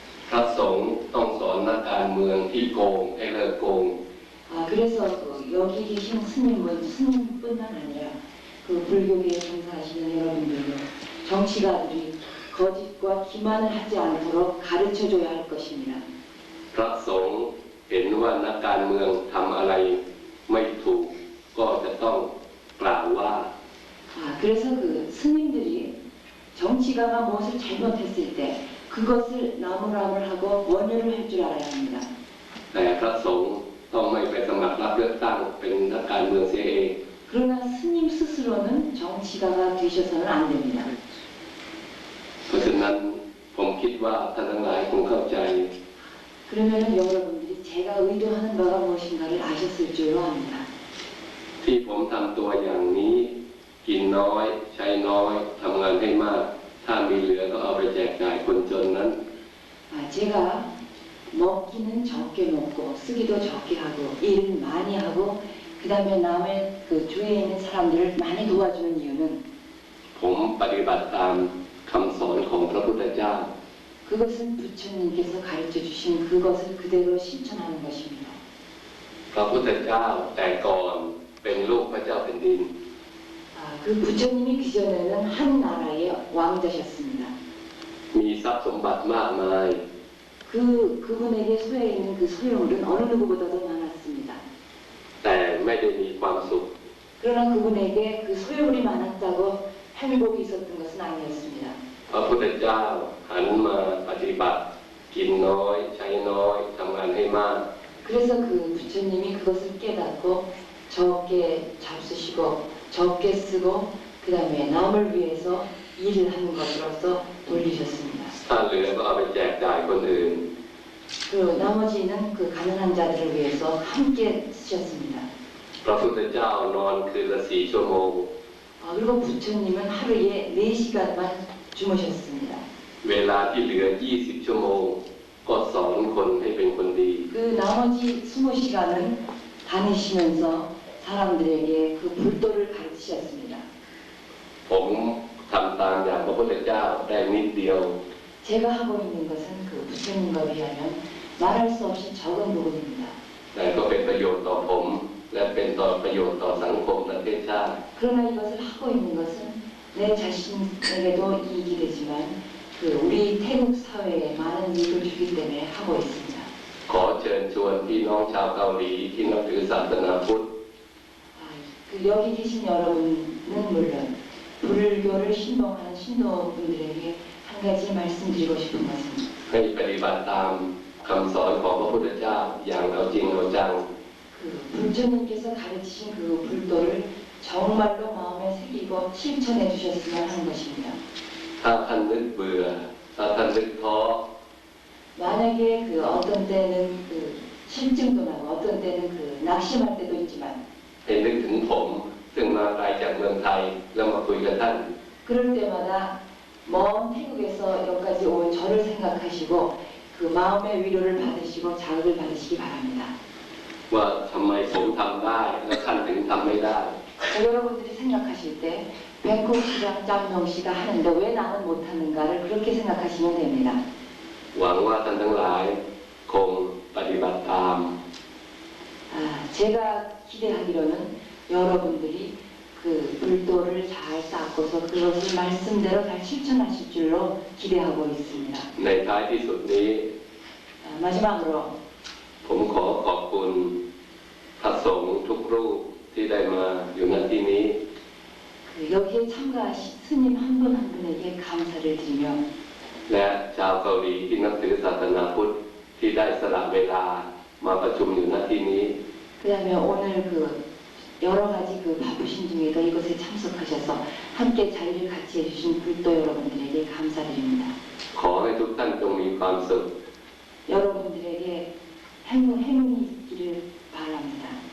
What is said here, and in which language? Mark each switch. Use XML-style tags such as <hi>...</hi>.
<th>พระสงฆ์ต้องสอนนักการเมืองที่โกงให้เลิกโกง</th> <ko>그래서 그 여기 계신 스님뿐만 아니라 그 불교계에 종사하시는 여러분들도 정치가들이 거짓과 기만을 하지 않도록 가르쳐줘야 할 것입니다.</ko> <th>พระสงฆ์เห็นว่านักการเมืองทำอะไรไม่ถูกก็จะต้องกล่าวว่า</th> <ko>그래서 그 스님들이 정치가가 무엇을 잘못했을 때 그것을 나무라물하고 원효를 할 줄 알아야 합니다.</ko> <th>แต่พระสงฆ์ต้องไม่ไปสมัครรับเลือกตั้งเป็นนักการเมืองเสียเอง</th> <ko>그러나 스님 스스로는 정치가가 되셔서는 안 됩니다.</ko> <th>เพราะฉะนั้นผมคิดว่าท่านทั้งหลายคงเข้าใจ</th> <ko>그러면 여러분들이 제가 의도하는 바가 무엇인가를 아셨을 줄로 압니다.</ko> <th>ที่ผมทำตัวอย่างนี้กินน้อยใช้น้อยทำงานให้มากถ้ามีเหลือก็เอาไปแจกจ่ายคนจนนั้น</th> <ko>제가 먹기는 적게 먹고 쓰기도 적게 하고 일은 많이 하고 그 다음에 남의 그 주위에 있는 사람들을 많이 도와주는 이유는</ko> <th>ผมปฏิบัติตามคำสอนของพระพุทธเจ้า</th> <ko>그것은 부처님께서 가르쳐 주신 그것을 그대로 실천하는 것입니다.</ko> <th>พระพุทธเจ้าแต่ก่อนเป็นลูกพระเจ้าแผ่นดิน</th> <ko>그 부처님이 그전에는 한 나라의 왕자셨습니다.</ko> <th>มีทรัพย์สมบัติมากมาย</th> <ko>그분에게 소해 있는 그 소유물은 어느 누구보다도 많았습니다.</ko> <th>แต่ไม่ได้มีความสุข</th> <ko>그러나 그분에게 그 소유물이 많았다고 행복이 있었던 것은 아니었습니다.</ko> <th>พระพุทธเจ้าหันมาปฏิบัติกินน้อยใช้น้อยทำงานให้มาก</th> <ko>그래서 그 부처님이 그것을 깨닫고 적게 잡수시고 적게 쓰고 그 다음에 남을 위해서 일을 하는 것으로서 돌리셨습니다.</ko> <th>ถ้าเหลือก็เอาไปแจกจ่ายคนอื่น</th> <ko>그리고 나머지는 그 가난한 자들을 위해서 함께 쓰셨습니다.</ko> <th>พระพุทธเจ้านอนคืนละ4 ชั่วโมง</th> <ko>그리고 부처님은 하루에 4시간만 주무셨습니다.</ko> <th>เวลาที่เหลือ20 ชั่วโมงก็สอนคนให้เป็นคนดี</th> <ko>그 나머지 20시간은 다니시면서 사람들에게 그 불도를 가르치셨습니다.</ko> <th>ผมทำตามอย่างพระพุทธเจ้าได้นิดเดียว</th> <ko>제가 하고 있는 것은 그 부처님과 비하면 말할 수 없이 적은 부분입니다.</ko> <th>แต่ก็เป็นประโยชน์ต่อผม และเป็นประโยชน์ต่อสังคมประเทศชาติ</th> <ko>그러나 이것을 하고 있는 것은 내 자신에게도 이익이 되지만 그 우리 태국 사회에 많은 이익을 주기 때문에 하고 있습니다.</ko> <th>ขอเชิญชวนพี่น้องชาวเกาหลีที่นับถือศาสนาพุทธ</th> <ko>그 여기 계신 여러분은 물론 불교를 신봉하는 신도분들에게 한 가지 말씀드리고 싶은 것은 ใ</ko> <th>ให้ปฏิบัติตามคำสอนของพระพุทธเจ้าอย่างเอาจริงเอาจัง</th> <ko>그 불조님께서 가르치신 그 불도를 정말로 마음에 새기고 실천해 주셨으면 하는 것입니다.</ko> <th>ถ้าท่านนึกเบื่อถ้าท่านนึกท้อ</th> <ko>만약에 그 어떤 때는 그 실증도 나고 어떤 때는 그 낙심할 때도 있지만</ko> <th>ให้นึกถึงผมซึ่งมาไกลจากเมืองไทยแล้วมาคุยกับท่าน</th> <ko>그럴 때마다 먼 태국에서 여기까지 온 저를 생각하시고 그 마음의 위로를 받으시고 자극을 받으시기 바랍니다.</ko> <th>ว่าทำไมผมทำได้แล้วท่านถึงทำไม่ได้</th> <ko>여러분들이 생각하실 때 뱅콕 시장 짬명 씨가 하는데 왜 나는 못하는가를 그렇게 생각하시면 됩니다.</ko> <th>หวังว่าท่านทั้งหลายคงปฏิบัติตาม</th> <ko>제가 기대하기로는 여러분들이 그 불도를 잘 쌓고서 그것을 말씀대로 잘 실천하실 줄로 기대하고 있습니다.</ko> <th>ในท้ายที่สุดนี้</th> <ko>마지막으로</ko> <th>ผมขอขอบคุณพระสงฆ์ทุกรูปที่ได้มาอยู่ณที่นี้</th> <ko>그 여기에 참가하신 스님 한 분 한 분에게 감사를 드리며</ko> <th>และชาวเกาหลีที่นับถือศาสนาพุทธที่ได้สละเวลามาประชุมอยู่ณที่นี้</th> <ko>그다음에 오늘 그 여러 가지 그 바쁘신 중에도 이것에 참석하셔서 함께 자리를 같이 해주신 불도 여러분들에게 감사드립니다.</ko> <th>ขอให้ทุกท่านจงมีความสุข</th> <ko>여러분들에게 행운이 있기를 바랍니다.</ko>